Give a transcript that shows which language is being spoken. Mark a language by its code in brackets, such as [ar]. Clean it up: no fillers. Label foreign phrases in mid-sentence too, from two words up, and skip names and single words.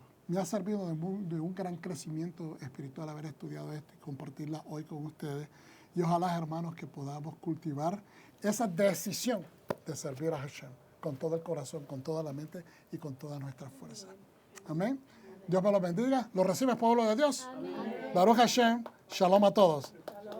[es] Me ha servido de un gran crecimiento espiritual haber estudiado esto y compartirla hoy con ustedes. Y ojalá, hermanos, que podamos cultivar esa decisión de servir a Hashem con todo el corazón, con toda la mente y con toda nuestra fuerza. Amén. Dios me los bendiga. ¿Lo recibe el pueblo de Dios? Amén. [he] ברוך השם. [es] Shalom a todos.